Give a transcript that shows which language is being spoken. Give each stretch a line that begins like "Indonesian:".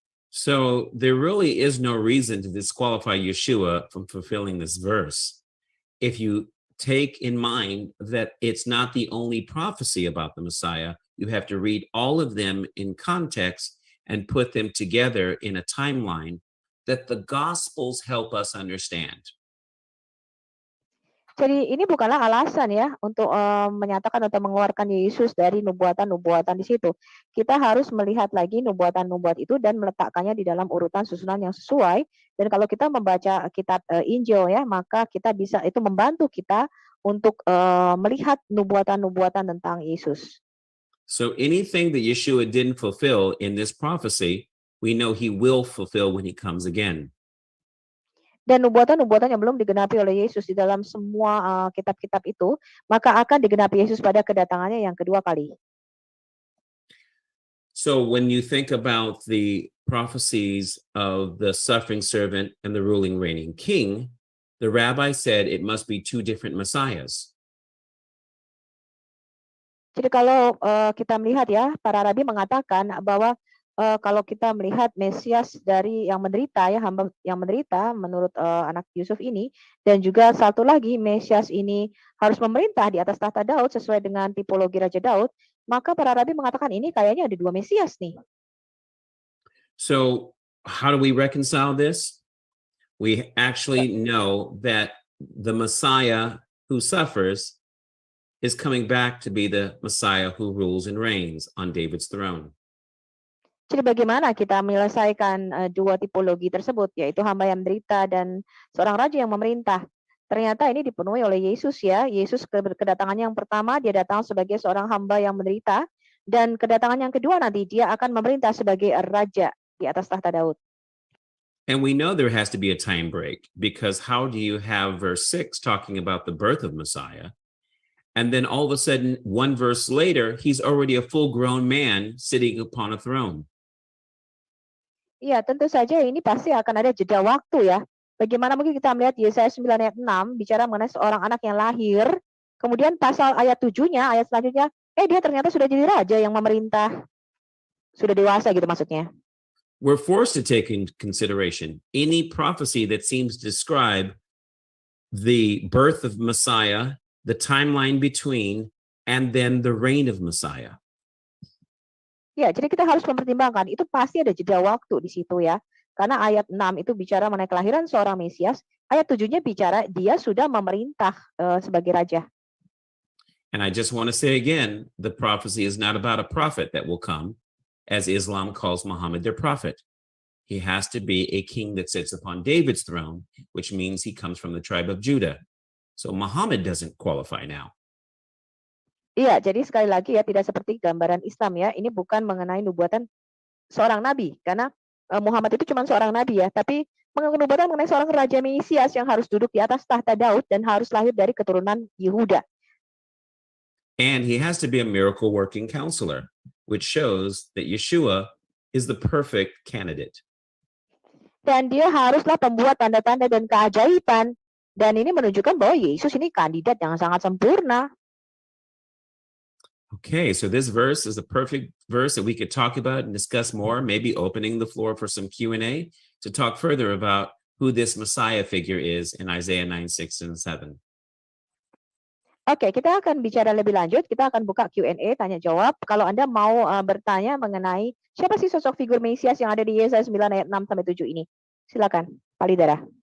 English: So there really is no reason to disqualify Yeshua from fulfilling this verse. If you take in mind that it's not the only prophecy about the Messiah, you have to read all of them in context and put them together in a timeline that the Gospels help us understand.
Indonesian: Jadi ini bukanlah alasan ya untuk menyatakan atau mengeluarkan Yesus dari nubuatan-nubuatan di situ. Kita harus melihat lagi nubuatan-nubuat itu dan meletakkannya di dalam urutan susunan yang sesuai. Dan kalau kita membaca kitab Injil ya, maka kita bisa itu membantu kita untuk melihat nubuatan-nubuatan tentang Yesus.
English: So anything that Yeshua didn't fulfill in this prophecy, we know he will fulfill when he comes again.
Indonesian: Dan nubuatan-nubuatan yang belum digenapi oleh Yesus di dalam semua kitab-kitab itu, maka akan digenapi Yesus pada kedatangannya yang kedua kali.
English: So when you think about the prophecies of the suffering servant and the ruling reigning king, the rabbi said it must be two different messiahs.
Indonesian: Jadi kalau kita melihat ya, para rabi mengatakan bahwa kalau kita melihat Mesias dari yang menderita ya, hamba yang menderita menurut anak Yusuf ini, dan juga satu lagi Mesias ini harus memerintah di atas tahta Daud sesuai dengan tipologi Raja Daud, maka para rabi mengatakan ini kayaknya ada dua Mesias nih.
English: So how do we reconcile this? We actually know that the Messiah who suffers is coming back to be the Messiah who rules and reigns on David's throne.
Indonesian: Jadi bagaimana kita menyelesaikan dua tipologi tersebut, yaitu hamba yang menderita dan seorang raja yang memerintah. Ternyata ini dipenuhi oleh Yesus ya. Yesus kedatangannya yang pertama, dia datang sebagai seorang hamba yang menderita. Dan kedatangan yang kedua nanti, dia akan memerintah sebagai raja di atas tahta Daud.
English: And we know there has to be a time break, because how do you have verse 6 talking about the birth of Messiah? And then all of a sudden, one verse later, he's already a full-grown man sitting upon a throne.
Indonesian: Iya, tentu saja ini pasti akan ada jeda waktu ya. Bagaimana mungkin kita melihat Yesaya 9 ayat 6 bicara mengenai seorang anak yang lahir, kemudian pasal ayat 7-nya, ayat selanjutnya, dia ternyata sudah jadi raja yang memerintah. Sudah dewasa gitu maksudnya.
English: We're forced to take in consideration any prophecy that seems to describe the birth of Messiah, the timeline between, and then the reign of Messiah.
Indonesian: Ya, jadi kita harus mempertimbangkan, itu pasti ada jeda waktu di situ ya. Karena ayat 6 itu bicara mengenai kelahiran seorang Mesias, ayat 7-nya bicara dia sudah memerintah sebagai raja.
English: And I just want to say again, the prophecy is not about a prophet that will come, as Islam calls Muhammad their prophet. He has to be a king that sits upon David's throne, which means he comes from the tribe of Judah. So Muhammad doesn't qualify now.
Indonesian: Iya, jadi sekali lagi ya, tidak seperti gambaran Islam ya. Ini bukan mengenai nubuatan seorang nabi, karena Muhammad itu cuma seorang nabi ya, tapi nubuatan mengenai seorang raja Mesias yang harus duduk di atas tahta Daud dan harus lahir dari keturunan Yehuda.
English: And he has to be a miracle working counselor, which shows that Yeshua is the perfect candidate.
Indonesian: Dan dia haruslah pembuat tanda-tanda dan keajaiban, dan ini menunjukkan bahwa Yesus ini kandidat yang sangat sempurna.
English: Okay, so this verse is a perfect verse that we could talk about and discuss more, maybe opening the floor for some Q&A to talk further about who this Messiah figure is in Isaiah 9, 6, and 7.
Indonesian: Oke, kita akan bicara lebih lanjut. Kita akan buka Q&A, tanya jawab. Kalau Anda mau bertanya mengenai siapa sih sosok figur Mesias yang ada di Yesaya 9 ayat 6 sampai 7 ini. Silakan, Pak Lidara.